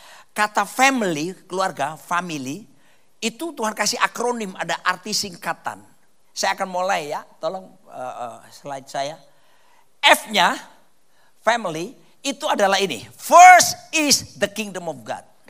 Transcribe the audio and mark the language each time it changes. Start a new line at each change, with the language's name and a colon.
Indonesian: Kata family, keluarga, family. Itu Tuhan kasih akronim, ada arti singkatan. Saya akan mulai ya, tolong slide saya. F-nya, family, itu adalah ini.
English: First is the kingdom of God.